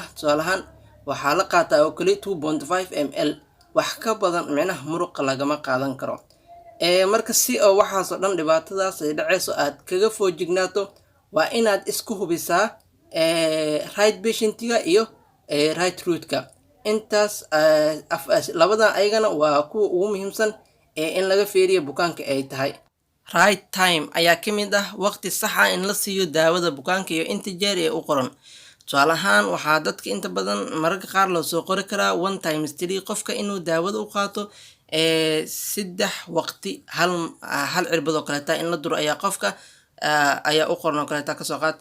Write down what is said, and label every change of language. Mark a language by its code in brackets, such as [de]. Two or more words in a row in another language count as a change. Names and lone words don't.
[so] tusaale ahaan waxaa la qaataa oo keli 2.5 ml, wax ka badan micnaha muruqa lagama qaadan karo. marka si oo waxaasoo dhan dhibaatadaas ay dhaceyso aad kaga foojignaato waa inaad isku hubisaa [en] right patientiga [so] iyo [en] right route-ka. [so] intaas labadan ayagana waa kuwa ugu muhiimsan in laga fiiriyo bukaanka ay tahay. [en] right time [so] ayaa ka mid ah waqti sax ah in la siiyo daawada bukaanka iyo inta jeer ee u qoran. tusaale ahaan waxaa dadka inta badan mararka qaar loo soo qori karaa 1x3 qofka inuu daawada u qaato 3 waqti hal cirbad oo kaleeta in la duro ayaa qofka ayaa u qoran oo kaleeta kasoo qaad.